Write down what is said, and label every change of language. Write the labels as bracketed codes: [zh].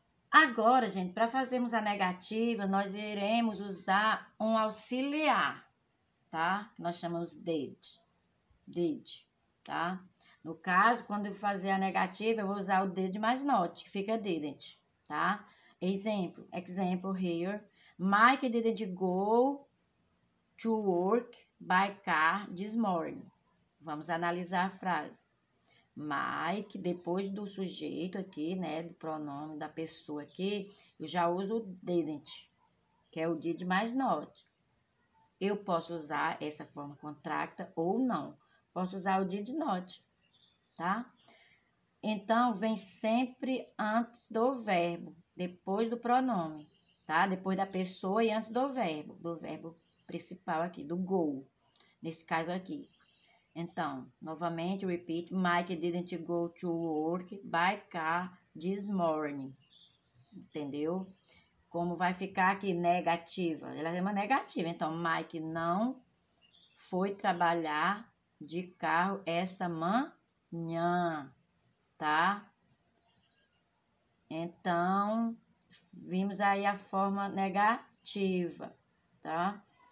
[pt] Agora, gente, para fazermos a negativa, nós iremos usar um auxiliar, tá? Nós chamamos did, tá? No caso, quando eu fazer a negativa, eu vou usar o did mais not, que fica didn't, tá? [en] Example here. Mike didn't go to work by car this morning. [pt] Vamos analisar a frase. Mike, depois do sujeito aqui, né, do pronome da pessoa aqui, eu já uso o didn't, que é o did mais not. Eu posso usar essa forma contracta ou não. Posso usar o did not, tá? Então, vem sempre antes do verbo, depois do pronome, tá? Depois da pessoa e antes do verbo principal aqui, do go, nesse caso aqui. Então, novamente, repeat, [en] Mike didn't go to work by car this morning, [pt] entendeu? Como vai ficar aqui negativa, ela é uma negativa, então, Mike não foi trabalhar de carro esta manhã, tá? Então, vimos aí a forma negativa, tá?